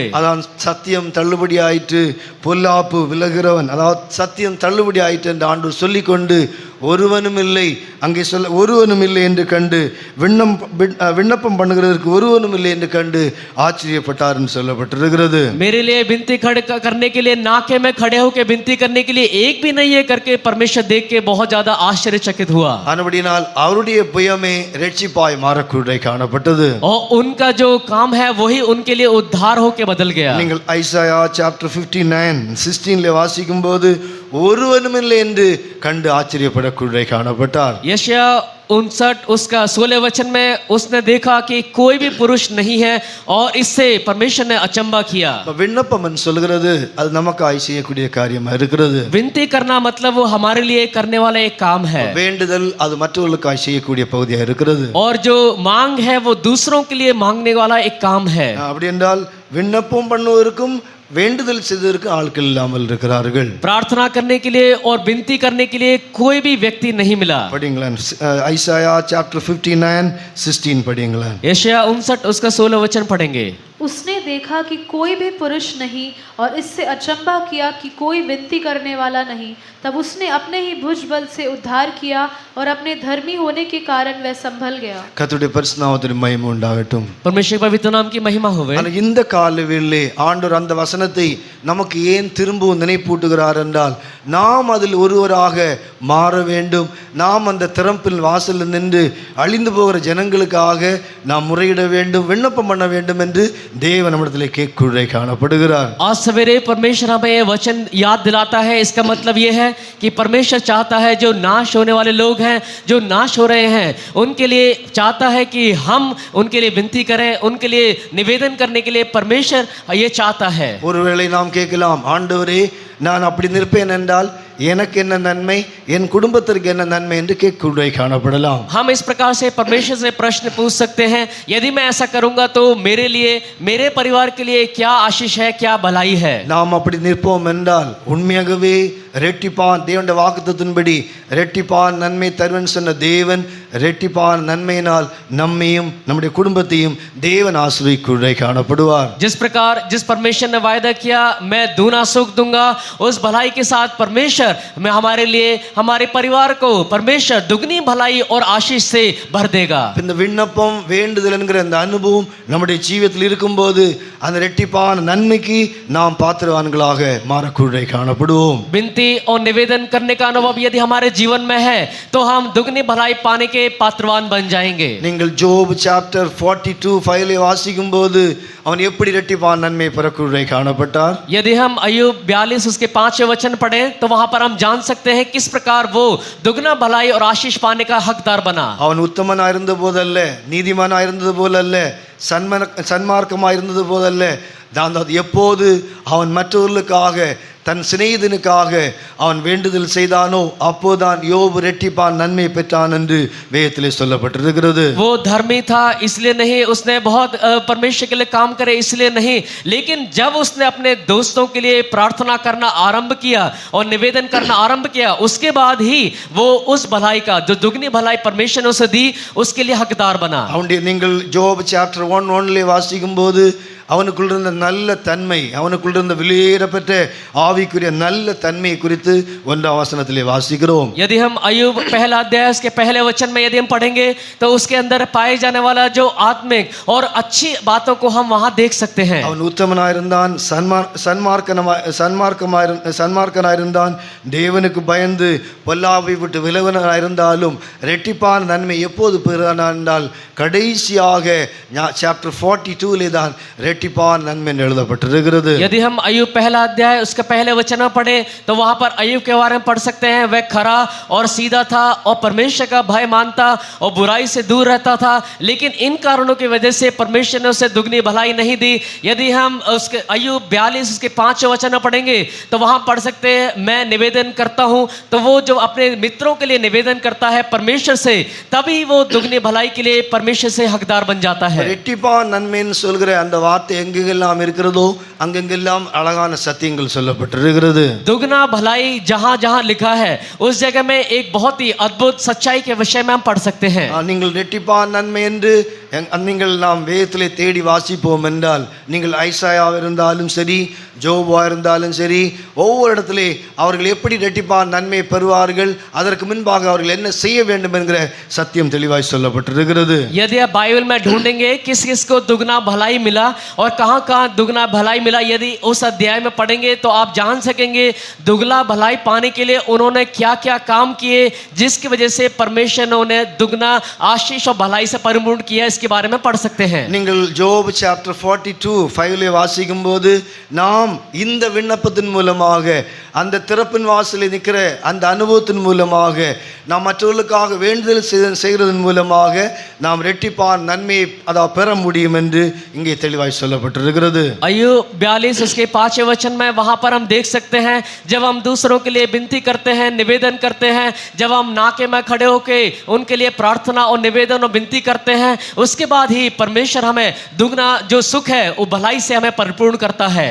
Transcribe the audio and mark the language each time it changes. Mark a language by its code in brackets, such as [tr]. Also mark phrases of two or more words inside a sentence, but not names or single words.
[ta] அதான் சத்தியம் தள்ளுபடி ஆயிற்று, பொல்லாப்பு விலகிறவன், அதாவது சத்தியம் தள்ளுபடி ஆயிற்று என்று ஆண்டவர் சொல்லிக்கொண்டு ஒருவனும் இல்லை அங்கே ஒருவனும் இல்லை என்று கண்டு விண்ணப்பம் பண்ணுகிறதற்கு ஒருவனும் இல்லை என்று கண்டு ஆச்சரியப்பட்டார் என்று சொல்லப்பட்டிருக்கிறது. [hi] मेरे लिए विनती करने के लिए नाके में खड़े होकर विनती करने के लिए एक भी नहीं है करके परमेश्वर देख के बहुत ज्यादा आश्चर्यचकित हुआ. [ta] ஆனபடியால் அவருடைய புயமே இரட்சிப்பாய் மாறக்கூடிய காணப்பட்டது. [hi] और उनका जो काम है वही उनके लिए उद्धार होके बदल गया. [ta] நீங்கள் ஐசாயா சாப்டர் 59:16 வாசிக்கும் போது ஒருவனும் இல்லை என்று கண்டு ஆச்சரியப்படக்கூடிய காணப்பட்டார். [hi] यशायाह 59 उसका 16 वचन में उसने देखा कि कोई भी पुरुष नहीं है और इससे परमेश्वर ने अचंबा किया. [ta] விண்ணப்பம் சொல்கிறது அது நமக்காய் செய்யக்கூடிய காரியமா இருக்கிறது. [hi] विनती करना मतलब वो हमारे लिए करने वाला एक काम है. [ta] வேண்டுதல் அது மற்றவர்களுக்காய் செய்யக்கூடிய பகுதியா இருக்கிறது. [hi] और जो मांग है वो दूसरों के लिए मांगने वाला एक काम है. [ta] அப்படி என்றால் விண்ணப்பம் பண்ணுவதற்கும் வேண்டுதல் செய்வதற்கு ஆட்கள் இல்லாமல் இருக்கிறார்கள். [hi] प्रार्थना करने के लिए और विनती करने के लिए कोई भी व्यक्ति नहीं मिला. [ta] படிங்களேன் ஐசாயா சாப்டர் 59:16 படிங்களேன். [hi] यशायाह 59 उसका 16 वचन पढ़ेंगे. उसने देखा कि कोई भी पुरुष नहीं और इससे अचंभा किया कि कोई विनती करने वाला नहीं, तब उसने अपने ही भुजबल से उद्धार किया और अपने धर्मी होने के कारण वह संभल गया. [ta] கர்த்தருடைய பரிசுத்த நாமத்திற்கு மகிமை உண்டாகட்டும். [hi] परमेश्वर के पवित्र नाम की महिमा होवे. [ta] ஆனால் இந்த காலவேளையிலே ஆண்டவர் அந்த வசனத்தை நமக்கு ஏன் திரும்பவும் நினைப்பூட்டுகிறார் என்றால் நாம் அதில் ஒருவராக மாற வேண்டும். நாம் அந்த திறப்பில் வாசலில் நின்று அழிந்து போகிற ஜனங்களுக்காக நாம் முறையிட வேண்டும், விண்ணப்பம் பண்ண வேண்டும் என்று தேவன் நம்மிடத்திலே கேட்குறே காணப்படுகிறார். [hi] आज सवेरे परमेश्वर हमें ये वचन याद दिलाता है. इसका मतलब ये है कि परमेश्वर चाहता है जो नाश होने वाले लोग हैं, जो नाश हो रहे हैं, उनके लिए चाहता है कि हम उनके लिए विनती करें, उनके लिए निवेदन करने के लिए परमेश्वर ये चाहता है. [ta] ஒருவேளை நாம் கேட்கலாம், ஆண்டவரே நான் அப்படி நிற்பேன் என்றால் எனக்கு என்ன நன்மை, என் குடும்பத்திற்கு என்ன நன்மை என்று கேட்குறே காணப்படலாம். [hi] हम इस प्रकार से परमेश्वर से प्रश्न पूछ सकते हैं, यदि मैं ऐसा करूंगा तो मेरे लिए, मेरे परिवार के लिए क्या आशीष है, क्या भलाई है. [ta] நாம் அப்படி நிற்போம் என்றால் உண்மையாகவே ரெட்டிப்பான் தேவனுடைய வாக்குத்தத்தின்படி ரெட்டிப்பான் நன்மை தருவன் சொன்ன தேவன் ரெட்டிப்பான நன்மையினால் நம்மையும் நம்முடைய குடும்பத்தையும் தேவன் ஆசீர்வதிக்குள்ளே காணப்படுவார். [hi] जिस परमेश्वर ने वायदा किया मैं दूना सुख दूंगा, उस भलाई के साथ परमेश्वर मैं हमारे लिए हमारे परिवार को परमेश्वर दुगनी भलाई और आशीष से भर देगा. [ta] இந்த விண்ணப்பம் வேண்டுதல் என்கிற அந்த அனுபவம் நம்முடைய ஜீவிதத்தில் இருக்கும்போது அந்த ரெட்டிப்பான நன்மைக்கு நாம் பாத்திரவான்களாக மாறக்குள்ளே காணப்படுவோம். [hi] विनती और निवेदन करने का अनुभव यदि हमारे जीवन में है तो हम दुगनी भलाई पाने के पात्रवान बन जाएंगे. [ta] நீங்கள் ஜோப் சாப்டர் 42:5 வாசிக்கும்போது அவன் எப்படி ரெட்டிப்பான நன்மை பெறக்குள்ளே காணப்பட்டார். [hi] यदि हम अय्यूब 42 उसके 5वें वचन पढ़ें तो वहां पर हम जान सकते हैं किस प्रकार वो दुगना भलाई और आशीष पाने का हकदार बना. [ta] அவன் உத்தமனாய் இருந்த போதல்ல, நீதிமானாய் இருந்தது போலல்ல, சன்மார்க்கமாய் இருந்தது போதல்ல, எப்போது அவன் மற்றவர்களுக்காக தன் சிநேகிதனுக்காக அவன் வேண்டுதல் செய்தானோ அப்போதான் யோபு ரெட்டிப்பான் நன்மை பெற்றான் என்று வேதத்திலே சொல்லப்பட்டிருக்கிறது. [hi] वो धर्मी था इसलिए नहीं, उसने बहुत परमेश्वर के लिए काम करे इसलिए नहीं, लेकिन जब उसने अपने दोस्तों के लिए प्रार्थना करना आरंभ किया और निवेदन करना आरंभ किया उसके बाद ही वो उस भलाई का जो दुगनी भलाई परमेश्वर ने उसे दी उसके लिए हकदार बना. [ta] அவனுடைய நீங்கள் ஜோப் சாப்டர் 1:1 வாசிக்கும்போது அவனுக்குள்ள இருந்த நல்ல தன்மை, அவனுக்குள்ள இருந்த விலையேறப்பட்ட ஆவிக்குரிய நல்ல தன்மை குறித்து 1ஆம் வசனத்திலே வாசிக்கிறோம். [hi] यदि हम अय्यूब पहला अध्याय उसके पहले वचन में यदि हम पढ़ेंगे तो उसके अंदर पाए जाने वाला जो आत्मिक और अच्छी बातों को हम वहां देख सकते हैं. [ta] அவன் உத்தமனாய் இருந்தான், சன்மார்க்கனாய் இருந்தான், தேவனுக்கு பயந்து பொல்லாவை விட்டு விலகினாய் இருந்தாலும் ரெட்டிப்பான நன்மை எப்போது பெறுகிறான் என்றால் கடைசியாக சாப்டர் 42 தான் ரெட்டிப்பான நன்மை எழுதப்பட்டிருக்கிறது. [hi] यदि हम अय्यूब पहला अध्याय उसके पहले वचन में पढ़े तो वहां पर अय्यूब के बारे में पढ़ सकते हैं. वह खरा और सीधा था और परमेश्वर का भय मानता और बुराई से दूर रहता था, लेकिन इन कारणों की वजह से परमेश्वर ने उसे दुगनी भलाई नहीं दी. यदि हम उसके अय्यूब 42 उसके 5वें वचन में पढ़ेंगे तो वहां पढ़ सकते हैं मैं निवेदन करता हूं, तो वो जो अपने मित्रों के लिए निवेदन करता है परमेश्वर से तभी वो दुगनी भलाई के लिए परमेश्वर से हकदार बन जाता है. [ta] ரெட்டிப்பான நன்மைன்னு சொல்கிற அந்த வார்த்தை எங்கெங்கெல்லாம் இருக்கிறதோ அங்கெங்கெல்லாம் அழகான சத்தியங்கள் சொல்லப்பட்டிருக்கிறது. [hi] दुगना भलाई जहां जहां लिखा है उस जगह में एक बहुत ही अद्भुत सच्चाई के विषय में हम पढ़ सकते हैं. [ta] நீங்கள் ரெட்டிப்பான நன்மை என்று நீங்கள் நாம் வேதத்திலே தேடி வாசிப்போம் என்றால் நீங்கள் ஐசாயாவா இருந்தாலும் சரி, ஜோபா இருந்தாலும் சரி, ஒவ்வொரு இடத்திலே அவர்கள் எப்படி ரெட்டிப்பான நன்மை பெறுவார்கள், அதற்கு முன்பாக அவர்கள் என்ன செய்ய வேண்டும் என்கிற சத்தியம் தெளிவாய் சொல்லப்பட்டிருக்கிறது. [hi] यदि आप बाइबल में ढूंढेंगे किस किस को दुगना भलाई मिला और कहां कहां दुगना भलाई मिला, यदि उस अध्याय में पढ़ेंगे तो आप जान सकेंगे दुगना भलाई पाने के लिए उन्होंने क्या क्या काम किए जिसकी वजह से परमेश्वर ने उन्हें दुगना आशीष और भलाई से परिपूर्ण किया. इसके बारे में पढ़ सकते हैं. [ta] நீங்கள் ஜோப் சாப்டர் 42:5 வாசிக்கும்போது நாம் இந்த விண்ணப்பத்தின் மூலமாக அந்த திறப்பின் வாசலில் நிற்கிற அந்த அனுபவத்தின் மூலமாக நாம் மற்றவர்களுக்காக வேண்டுதல் செய்கிறதன் மூலமாக நாம் ரெட்டிப்பான நன்மையை அதாவது பெற முடியும் என்று இங்கே தெளிவாய் சொல்லப்பட்டிருக்கிறது. [hi] अय्यूब 42 उसके 5वें वचन में वहां पर हम देख सकते हैं जब हम दूसरों के लिए विनती करते हैं, निवेदन करते हैं, जब हम नाके में खड़े होकर उनके लिए प्रार्थना और निवेदन और विनती करते हैं उसके बाद ही परमेश्वर हमें दुगना जो सुख है वो भलाई से हमें परिपूर्ण करता है.